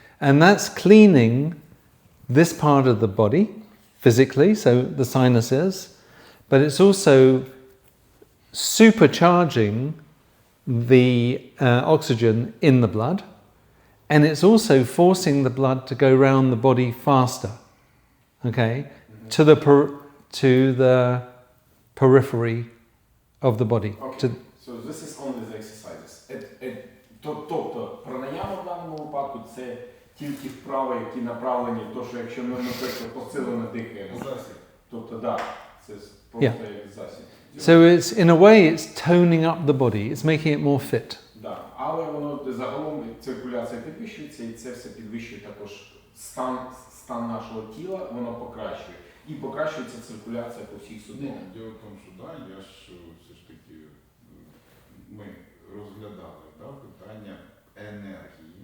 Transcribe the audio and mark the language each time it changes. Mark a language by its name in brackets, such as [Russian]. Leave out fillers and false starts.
[English] And that's cleaning this part of the body physically, so the sinuses, but it's also supercharging the oxygen in the blood, and it's also forcing the blood to go around the body faster, okay, to the periphery of the body. Okay. So this is only the exercises. [Ukrainian] Тобто пранаяма в даному випадку це тільки вправи, які направлені, то що якщо ми, наприклад, посилено дихаємо. засіб. Тобто, так, це просто як засіб. [English] So it's in a way it's toning up the body, it's making it more fit. [Ukrainian] Да. Але воно загалом циркуляція підвищується, і це все підвищує також стан нашого тіла, воно покращує. І покращується циркуляція по всіх судинах. Діло в тому, що да, я ж все ж таки, ми розглядали, да, питання енергії.